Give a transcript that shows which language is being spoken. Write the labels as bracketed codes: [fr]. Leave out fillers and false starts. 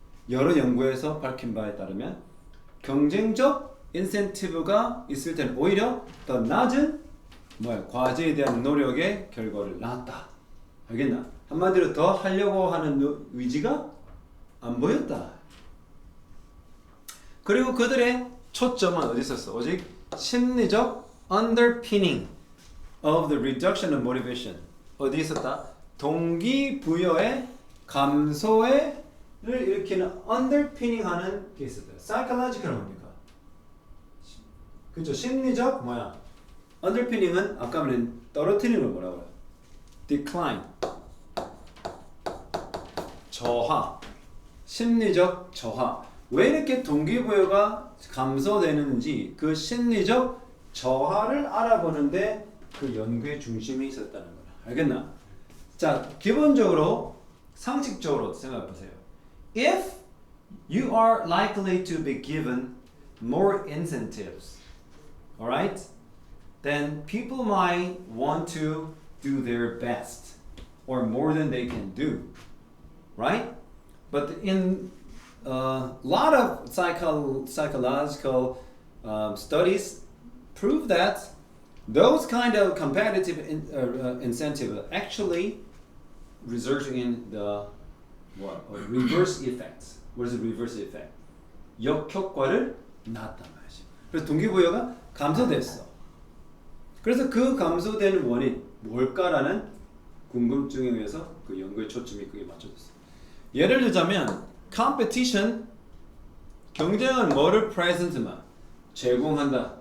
[ko] 여러 연구에서 밝힌 바에 따르면 경쟁적 인센티브가 있을 때는 오히려 더 낮은 뭐야? 과제에 대한 노력의 결과를 낳았다. 알겠나? 한마디로 더 하려고 하는 의지가 안 보였다. 그리고 그들의 초점은 어디 있었어? 오직 심리적 [en] underpinning of the reduction of motivation. [ko] 어디 있었다? 동기부여의 감소를 일으키는 underpinning 하는 게 있었다. psychological은 뭡니까? 그죠? 심리적 뭐야? underpinning은 아까 말한 떨어뜨리는 걸 뭐라고 해요? [en] decline. [ko] 저하. 심리적 저하. 왜 이렇게 동기부여가 감소되는지 그 심리적 저하를 알아보는데 그 연구의 중심이 있었다는 거야. 알겠나? 자, 기본적으로 상식적으로 생각해 보세요. [en] If you are likely to be given more incentives, alright? Then people might want to do their best or more than they can do, right? But in a lot of psychological studies prove that those kind of competitive incentive actually resulting in the reverse effects. What is the reverse effect? [ko] 역효과를 낳았단 말이지. 그래서 동기부여가 감소됐어. 그래서 그 감소되는 원인 뭘까라는 궁금증에 의해서 그 연구의 초점이 그게 맞춰졌어. 예를 들자면 competition 경쟁은 뭐를 present만 제공한다.